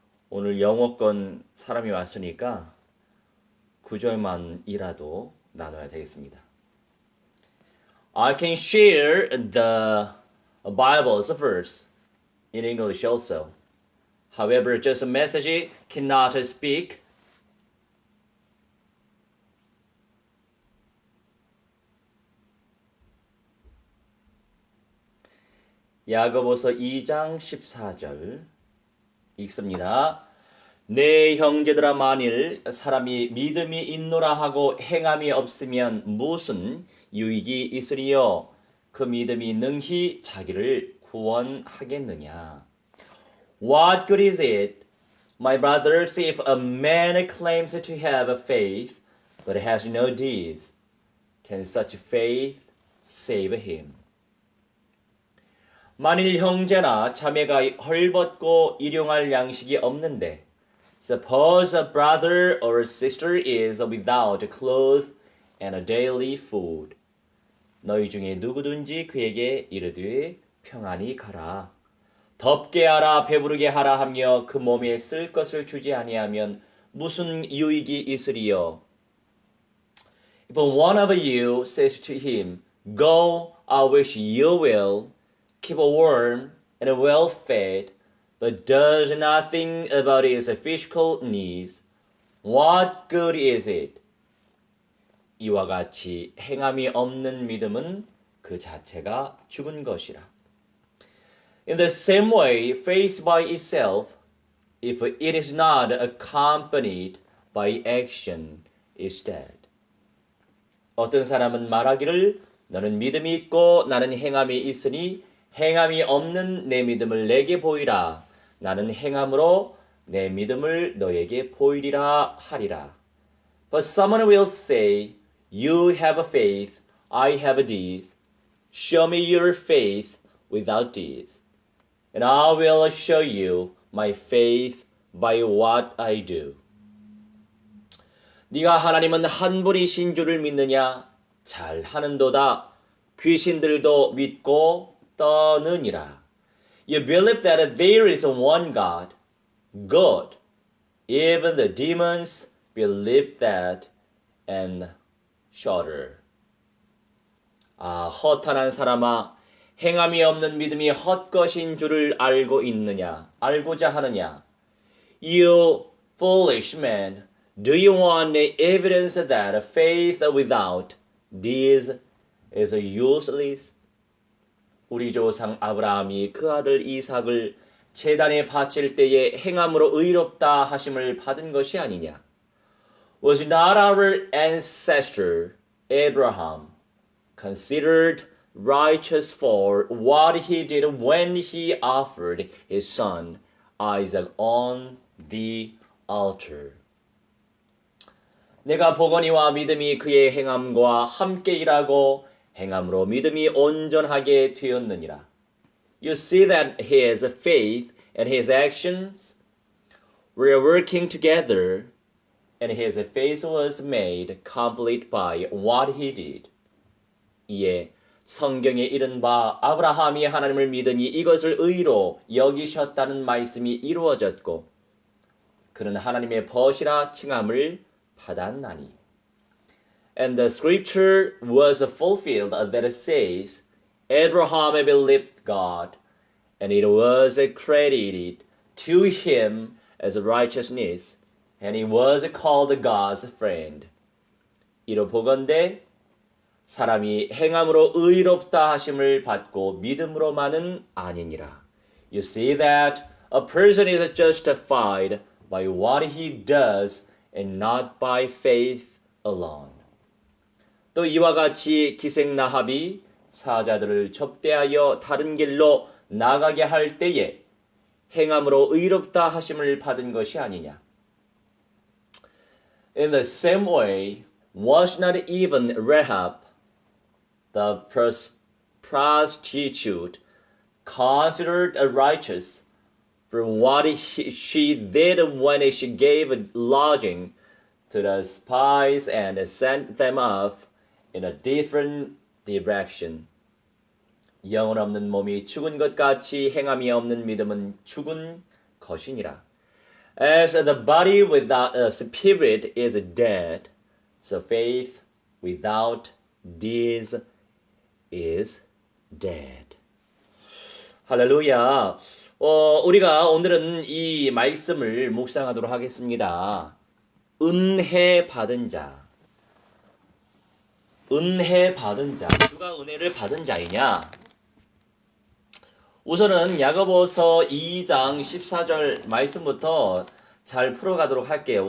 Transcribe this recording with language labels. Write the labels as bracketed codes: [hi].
[ko] 오늘 영어권 사람이 왔으니까 구절만이라도 나눠야 되겠습니다. [en] I can share the Bible's verse in English also. However, just a message cannot speak. [ko] 야고보서 2장 14절 읽습니다. 내 형제들아 만일 사람이 믿음이 있노라 하고 행함이 없으면 무슨 유익이 있으리요? 그 믿음이 능히 자기를 구원하겠느냐? [en] What good is it, my brothers, if a man claims to have faith but has no deeds? Can such faith save him? [ko] 만일 형제나 자매가 헐벗고 일용할 양식이 없는데 [en] suppose a brother or sister is without clothes and a daily food. [ko] 너희 중에 누구든지 그에게 이르되 평안히 가라. 덥게 하라 배부르게 하라 하며 그 몸에 쓸 것을 주지 아니하면 무슨 유익이 있으리요? [en] If one of you says to him, Go, I wish you will, keep warm and well fed, but does nothing about his physical needs, what good is it? [ko] 이와 같이 행함이 없는 믿음은 그 자체가 죽은 것이라. [en] In the same way, faith by itself, if it is not accompanied by action, is dead. [ko] 어떤 사람은 말하기를 너는 믿음이 있고 나는 행함이 있으니 행함이 없는 내 믿음을 내게 보이라. 나는 행함으로 내 믿음을 너에게 보이리라 하리라. [en] But someone will say, You have faith, I have deeds. Show me your faith without deeds, and I will show you my faith by what I do. [ko] 네가 하나님은 한 분이신 줄을 믿느냐? 잘하는도다. 귀신들도 믿고 떠느니라. [en] You believe that there is one God. Good. Even the demons believe that and shudder. [ko] 허탄한 사람아, 행함이 없는 믿음이 헛것인 줄을 알고 있느냐? 알고자 하느냐? [en] You foolish man, do you want evidence that faith without deeds is useless? [ko] 우리 조상 아브라함이 그 아들 이삭을 제단에 바칠 때에 행함으로 의롭다 하심을 받은 것이 아니냐? [en] Was not our ancestor Abraham considered righteous for what he did when he offered his son Isaac on the altar? [ko] 내가 보거니와 믿음이 그의 행함과 함께 일하고 행함으로 믿음이 온전하게 되었느니라. [en] You see that his faith and his actions were working together, and his faith was made complete by what he did. [ko] 이에 성경에 이른 바 아브라함이 하나님을 믿으니 이것을 의로 여기셨다는 말씀이 이루어졌고 그는 하나님의 벗이라 칭함을 받았나니. [en] And the scripture was fulfilled that says, Abraham believed God, and it was credited to him as righteousness, and he was called God's friend. [ko] 이로 보건대 사람이 행함으로 의롭다 하심을 받고 믿음으로만은 아니니라. [en] You see that a person is justified by what he does and not by faith alone. [ko] 또 이와 같이 기생 라합이 사자들을 접대하여 다른 길로 나가게 할 때에 행함으로 의롭다 하심을 받은 것이 아니냐. [en] In the same way, was not even Rahab, the prostitute, considered righteous for what she did when she gave lodging to the spies and sent them off in a different direction. [ko] 영혼 없는 몸이 죽은 것 같이 행함이 없는 믿음은 죽은 것이니라. [en] As the body without a spirit is dead, so faith without deeds is dead. [ko] 할렐루야. 우리가 오늘은 이 말씀을 묵상하도록 하겠습니다. 은혜 받은 자. 은혜 받은 자. 누가 은혜를 받은 자이냐? 우선은 야고보서 2장 14절 말씀부터 잘 풀어가도록 할게요.